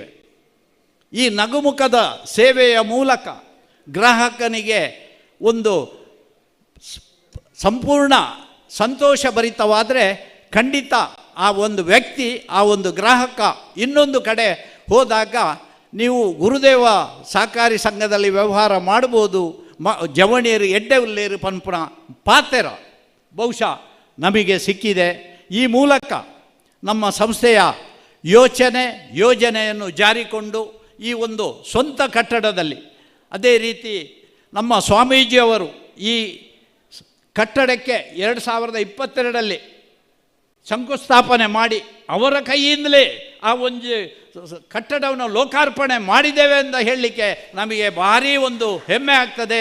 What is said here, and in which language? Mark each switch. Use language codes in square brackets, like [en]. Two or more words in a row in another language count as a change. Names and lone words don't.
[kn] ಈ ನಗುಮುಖದ ಸೇವೆಯ ಮೂಲಕ ಗ್ರಾಹಕನಿಗೆ ಒಂದು ಸಂಪೂರ್ಣ ಸಂತೋಷಭರಿತವಾದರೆ ಖಂಡಿತ ಆ ಒಂದು ವ್ಯಕ್ತಿ, ಆ ಒಂದು ಗ್ರಾಹಕ ಇನ್ನೊಂದು ಕಡೆ ಹೋದಾಗ ನೀವು ಗುರುದೇವ ಸಹಕಾರಿ ಸಂಘದಲ್ಲಿ ವ್ಯವಹಾರ ಮಾಡ್ಬೋದು, [tcy] ಜವಣಿಯರು ಎಡ್ಡೆ ಉಲ್ಲೇರು ಪನ್ಪುಣ ಪಾತೆರ [kn] ಬಹುಶಃ ನಮಗೆ ಸಿಕ್ಕಿದೆ. ಈ ಮೂಲಕ ನಮ್ಮ ಸಂಸ್ಥೆಯ ಯೋಜನೆಯನ್ನು ಜಾರಿಕೊಂಡು ಈ ಒಂದು ಸ್ವಂತ ಕಟ್ಟಡದಲ್ಲಿ, ಅದೇ ರೀತಿ ನಮ್ಮ ಸ್ವಾಮೀಜಿಯವರು ಈ ಕಟ್ಟಡಕ್ಕೆ 2022ರಲ್ಲಿ ಶಂಕುಸ್ಥಾಪನೆ ಮಾಡಿ ಅವರ ಕೈಯಿಂದಲೇ ಆ ಒಂದು ಕಟ್ಟಡವನ್ನು ಲೋಕಾರ್ಪಣೆ ಮಾಡಿದ್ದೇವೆ ಅಂತ ಹೇಳಲಿಕ್ಕೆ ನಮಗೆ ಭಾರೀ ಒಂದು ಹೆಮ್ಮೆ ಆಗ್ತದೆ.